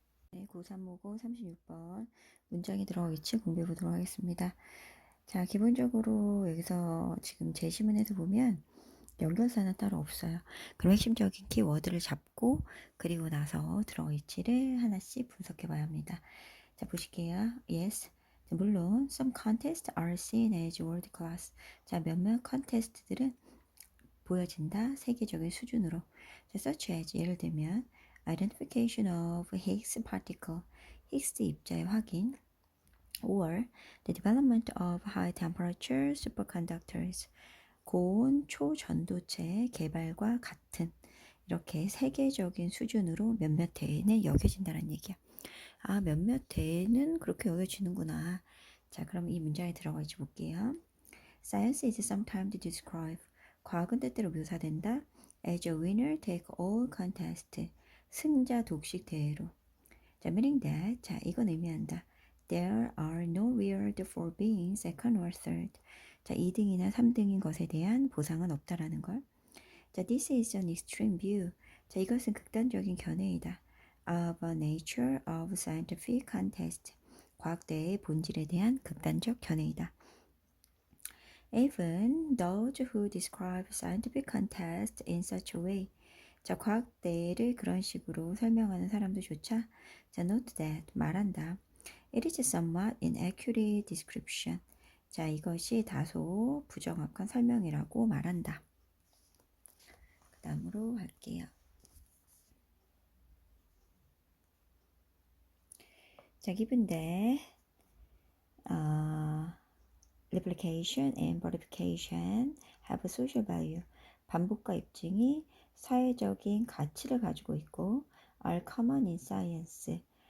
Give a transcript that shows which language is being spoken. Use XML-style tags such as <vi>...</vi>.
<ko>네, 고3모고 36번 문장이 들어가겠지 공부해 보도록 하겠습니다. 자, 기본적으로 여기서 지금 제시문에서 보면 연결사는 따로 없어요. 그럼 핵심적인 키워드를 잡고 그리고 나서 들어갈지를 하나씩 분석해 봐야 합니다. 자, 보실게요.</ko> <en>Yes.</en> <ko>물론</ko> <en>some contests are seen as world class.</en> <ko>자, 몇몇 컨테스트들은 보여진다. 세계적인 수준으로.</ko> <en>자, such as</en> <ko>예를 들면</ko> <en>identification of Higgs particle.</en> <ko>히그스 입자의 확인.</ko> <en>or the development of high temperature superconductors.</en> <ko>고온 초전도체 개발과 같은 이렇게 세계적인 수준으로 몇몇 대회는 여겨진다는 얘기야. 몇몇 대회는 그렇게 여겨지는구나. 자, 그럼 이 문장에 들어가 있지 볼게요.</ko> <en>Science is sometimes described.</en> <ko>과학은 때때로 묘사된다.</ko> <en>As a winner take all contest.</en> <ko>승자 독식 대회로.</ko> <en>자, meaning that.</en> <ko>자, 이건 의미한다.</ko> <en>There are no reward for being second or third.</en> <ko>자, 2등이나 3등인 것에 대한 보상은 없다라는 걸.</ko> <en>자, this is an extreme view.</en> <ko>자, 이것은 극단적인 견해이다.</ko> <en>Of a nature of scientific contest.</en> <ko>과학대회의 본질에 대한 극단적 견해이다.</ko> <en>Even those who describe scientific contest in such a way.</en> <ko>자, 과학대회를 그런 식으로 설명하는 사람들조차 자,</ko> <en>note that</en> <ko>말한다.</ko> <en>It is somewhat inaccurate description.</en> <ko>자, 이것이 다소 부정확한 설명이라고 말한다. 그 다음으로 할게요.</ko> <en>자, given that replication and verification have a social value.</en> <ko>반복과 입증이 사회적인 가치를 가지고 있고</ko> <en>are common in science.</en>